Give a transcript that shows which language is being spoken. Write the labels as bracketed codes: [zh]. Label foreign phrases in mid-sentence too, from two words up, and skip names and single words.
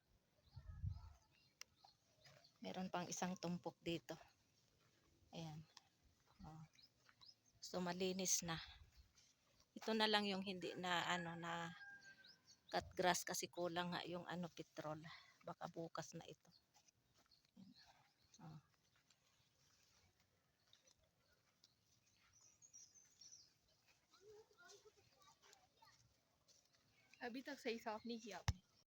[tl] Meron pang isang tumpok dito. Ayan. Oh. So malinis na. Ito na lang yung hindi na ano na [en] cut grass [tl] kasi kulang nga yung ano petrol. Baka bukas na ito. Oh. [hi] अभी तक सही साफ नहीं किया आपने